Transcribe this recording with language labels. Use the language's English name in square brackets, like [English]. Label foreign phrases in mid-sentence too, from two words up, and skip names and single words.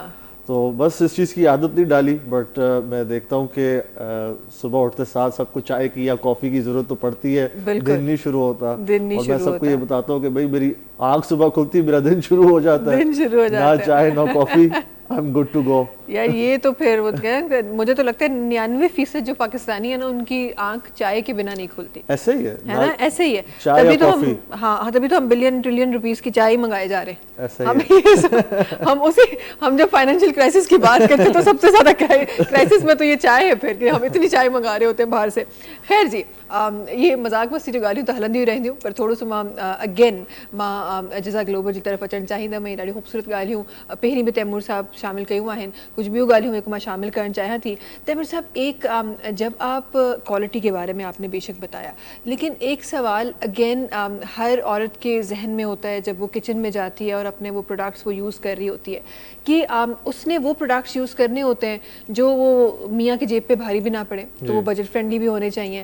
[Urdu] تو بس اس چیز کی عادت نہیں ڈالی، بٹ میں دیکھتا ہوں کہ صبح اٹھتے ساتھ سب کو چائے کی یا کافی کی ضرورت تو پڑتی ہے، دن نہیں شروع ہوتا. اور میں سب کو یہ بتاتا ہوں کہ بھائی میری آنکھ صبح کھلتی میرا دن شروع ہو جاتا ہے، نہ چائے نہ کافی, [English] I'm good to go. [Urdu] یار یہ تو پھر وہ کیا، مجھے تو لگتا ہے 99% جو پاکستانی ہے نا ان کی آنکھ چائے کے بنا نہیں کھلتی, ایسے ہی ہے ہے نا، ایسے ہی ہے. चाय तभी या तो कॉफी. ہاں تبھی تو ہم [English] billion trillion rupees [Urdu] کی چائے ہی منگائے جا رہے ہیں. ایسے ہی ہم یہ ہم جب [English] financial crisis [Urdu] کی بات کرتے ہیں تو سب سے زیادہ کرائسس میں تو یہ چائے ہے پھر، کہ ہم اتنی چائے منگا رہے ہوتے ہیں باہر سے. [Sindhi] खैर जी, ये मजाक मस्ती जो ॻाल्हियूं त हलंदियूं ई रहंदियूं, पर थोरो सो मां अगेन मां जज़ा ग्लोबल जी तरफ़ अचणु चाहींदमि. ॾाढी ख़ूबसूरत ॻाल्हियूं पहिरीं बि तैमूर साहब शामिल कयूं आहिनि, कुझु ॿियूं ॻाल्हियूं हिकु मां शामिल करणु चाहियां थी. [Urdu] تیمور صاحب، ایک جب آپ کوالٹی کے بارے میں آپ نے بے شک بتایا، لیکن ایک سوال اگین ہر عورت کے ذہن میں ہوتا ہے جب وہ کچن میں جاتی ہے اور اپنے وہ پروڈکٹس وہ یوز کر رہی ہوتی ہے کہ اس نے وہ پروڈکٹس یوز کرنے ہوتے ہیں جو وہ میاں کی جیب پہ بھاری بھی نہ پڑے، تو وہ [English] budget friendly [Urdu] بھی ہونے چاہیے.